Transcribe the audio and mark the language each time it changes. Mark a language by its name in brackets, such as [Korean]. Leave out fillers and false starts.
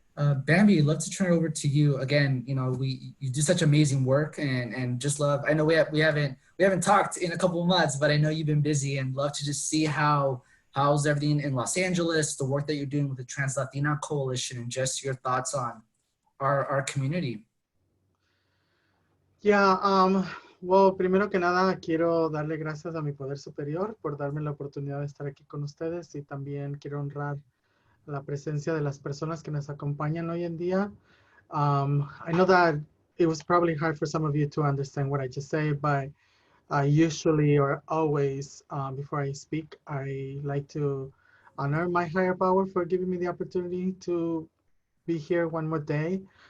[English] Bambi, I'd love to turn it over to you again. You do such amazing work, and just love. I know we haven't talked in a couple of months, but I know you've been busy, and love to just see how's everything in Los Angeles, the work that you're doing with the Trans Latina Coalition, and just your thoughts on our community. Yeah, well, [Spanish] primero que nada quiero darle gracias a mi poder superior por darme la oportunidad de estar aquí con ustedes, y también quiero honrar la presencia de las personas que nos acompañan hoy en día. [English] I know that it was probably hard for some of you to understand what I just said, but usually or always before I speak, I like to honor my higher power for giving me the opportunity to be here one more day.